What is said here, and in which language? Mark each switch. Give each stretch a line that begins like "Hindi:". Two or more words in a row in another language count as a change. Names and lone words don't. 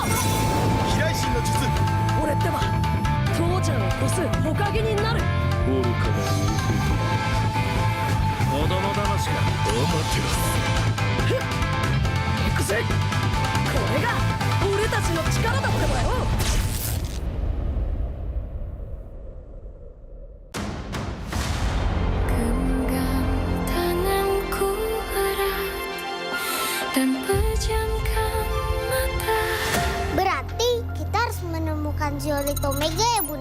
Japanese: 飛来神の術。俺ってば父ちゃんを越す火影になる。愚かな子供騙しか。行くぜ。これが俺たちの力だってばよ。
Indonesian: Berarti kita harus menemukan Zeolite Omega ya Bunda?